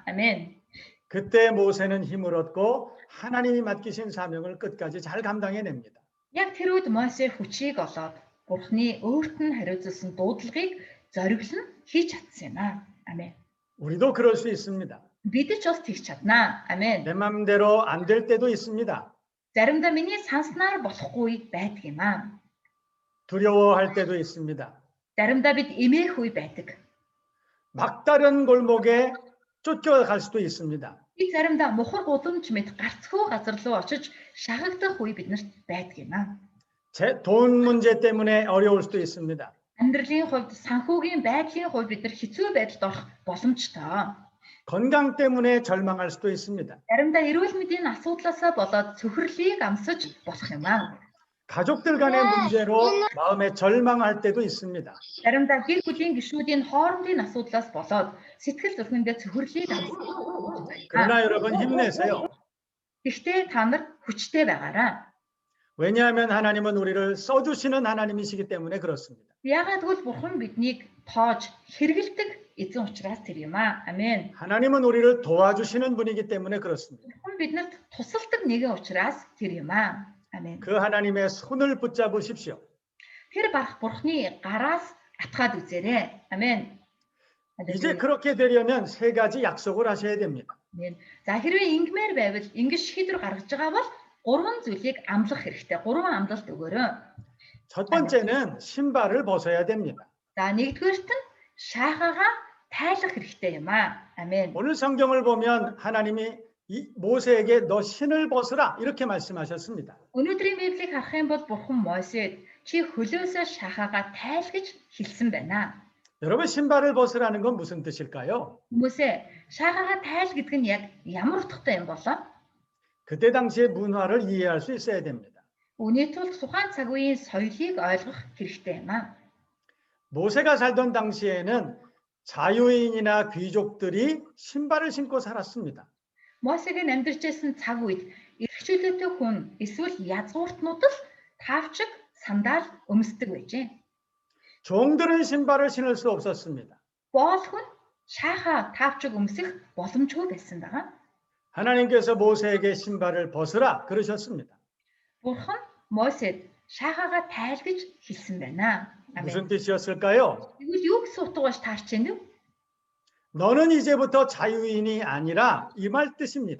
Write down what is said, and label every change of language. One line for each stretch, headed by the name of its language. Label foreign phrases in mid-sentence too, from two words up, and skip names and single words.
Korean: 아멘. 그때 모세는 힘을 얻고 하나님이 맡기신 사명을 끝까지 잘 감당해냅니다.
Mongolian: Яг тэр үед Мосе хүчийг олоод Бурханы өөрт нь хариуцсан дуудлагыг зориглон хийж чадсан юм аа.
Korean: 아멘. 우리도 그럴 수 있습니다.
Mongolian: Бид ч бас тэгж чаднаа.
Korean: 아멘. 내 맘대로 안 될 때도 있습니다.
Mongolian: Заримдаа миний санснаар болохгүй байдаг юм аа.
Korean: 두려워할 때도 있습니다.
Mongolian: Заримдаа бид эмээх үе байдаг.
Korean: 막다른 골목에 쫓겨갈 수도 있습니다.
Mongolian: Бид заримдаа мухар гудамж мэт гарцгүй газар руу очиж шахагдах үе биднэрт байдаг юм аа.
Korean: 돈 문제 때문에 어려울 수도 있습니다.
Mongolian: Амьдралын хувьд, санхүүгийн байдлын хувьд бид нар хэцүү байдалд орох боломжтой.
Korean: 건강 때문에 절망할 수도 있습니다.
Mongolian: Заримдаа эрүүл мэндийн асуудлаасаа болоод цөхрлийг амсаж болох юм аа.
Korean: 가족들 간의 문제로 마음에 절망할 때도 있습니다.
Mongolian: Заримдаа гэр бүлийн гишүүдийн хоорондын асуудлаас болоод сэтгэл зүрхэндээ цөхрлийг амсаж.
Korean: 그러나 여러분 힘내세요.
Mongolian: Гэхдээ та нар хүчтэй байгаарай.
Korean: 왜냐하면 하나님은 우리를 써주시는 하나님이시기 때문에 그렇습니다.
Mongolian: Яагаад гэвэл Бурхан биднийг тоож хэрэгэлдэг эзэн учраас тэр юм аа.
Korean: 아멘. 하나님은 우리를 도와주시는 분이기 때문에 그렇습니다.
Mongolian: Бурхан биднэрт тусалдаг нэгэн учраас тэр юм аа.
Korean: 아멘. 그 하나님의 손을 붙잡으십시오.
Mongolian: Тэр баг Бурханы гараас атгаад үзээрэй.
Korean: 아멘. 이제 그렇게 되려면 세 가지 약속을 하셔야 됩니다. 아멘.
Mongolian: За хэрвээ ингэмээр байвал ингэж шийдвэр гаргаж байгаа бол гурван зүйлийг амлах хэрэгтэй. Гурван амлалт өгөөрэй.
Korean: 첫 번째는 신발을 벗어야 됩니다.
Mongolian: За нэгдүгээрт нь шахаага тайлах хэрэгтэй юм аа.
Korean: 아멘. 오늘 성경을 보면 하나님이 모세에게 너 신을 벗으라 이렇게 말씀하셨습니다.
Mongolian: Өнөөдрийн Библийг харах юм бол Бурхан Мосед чи хөлөөсөө шахаага тайл гэж хэлсэн байна.
Korean: 여러분 신발을 벗으라는 건 무슨 뜻일까요?
Mongolian: Хүмүүсээ шахаага тайл гэдэг нь яг ямар утгатай юм болоо?
Korean: 그때 당시의 문화를 이해할 수 있어야 됩니다.
Mongolian: Үүний тулд тухайн цаг үеийн соёлыг ойлгох хэрэгтэй юм аа.
Korean: 모세가 살던 당시에는 자유인이나 귀족들이 신발을 신고 살았습니다.
Mongolian: Мосегийн амьдарч байсан цаг үед эрх чөлөөтэй хүн эсвэл язгууртнууд л таавчиг сандал өмсдөг байжээ.
Korean: 종들은 신발을 신을 수 없었습니다.
Mongolian: Боол хүн шааха таавчиг өмсөх боломжгүй байсан байгаа.
Korean: 하나님께서 모세에게 신발을 벗으라 그러셨습니다.
Mongolian: Бурхан Мосед шахаага тайл гэж хэлсэн байна.
Korean: 무슨 뜻이었을까요?
Mongolian: Тэгвэл юу гэсэн утга баш таарч байна вэ?
Korean: 너는 이제부터 자유인이 아니라 이 말 뜻입니다.